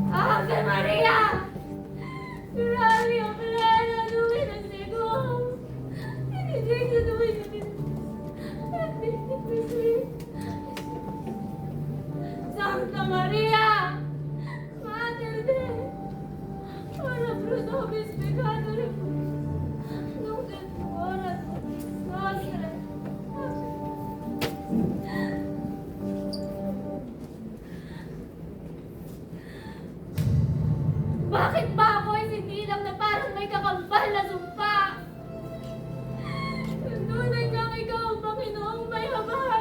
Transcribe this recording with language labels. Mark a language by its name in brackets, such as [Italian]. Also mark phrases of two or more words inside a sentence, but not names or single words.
[Latin] Ave Maria, gratia plena, Dominus tecum, benedicta tu in mulieribus, et benedictus fructus. Santa Maria, Mater Dei, ora pro nobis peccatoribus, nunc et hora mortis nostrae. [Filipino] Bakit ba ako ay sinilang na parang may kakambal na sumpa? Tunay niyang ikaw ang Panginoong may habag.